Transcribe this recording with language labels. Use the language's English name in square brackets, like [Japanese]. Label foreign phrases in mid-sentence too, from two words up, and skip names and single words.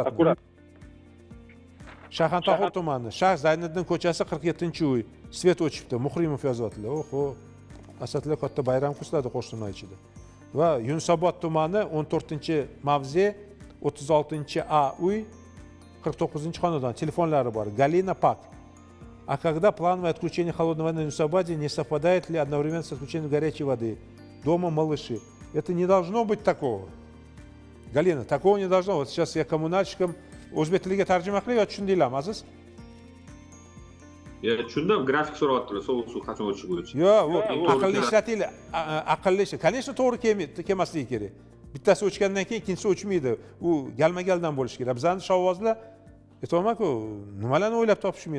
[Uzbek] Shayxontohur tumani, Shayx Zayniddin ko'chasi 47-uy. Svet o'chibdi, Muhrimov yozyaptilar. Oho. Asadlar katta bayram kurslarida qo'shni ichida. Va Yunusobod tumani 14-mavze 36A uy 49-xonadon. Telefonlari bor. Galina Pak. [Russian] А когда плановое отключение холодной воды на Юнусобаде не совпадает ли одновременно с отключением горячей воды? Дома малыши. Это не должно быть такого. Галина, такого не должно. Вот сейчас я коммунальщикам [Uzbek] o'zbek tiliga tarjima qilib, yo tushundinglarmi, Aziz? Tushundim, grafik so'rayaptilar, sovuq suv qachon o'chishi bo'yicha. Yo'q, bu aqlli ishlatinglar. Aqlli ish. Конечно, to'g'ri kelmasligi kerak. Bittasi o'chgandan keyin ikkinchisi o'chmaydi. U galma-galdan bo'lishi kerak. Bizning shovvozlar aytayman-ku, nimalarni o'ylab topishmaydi.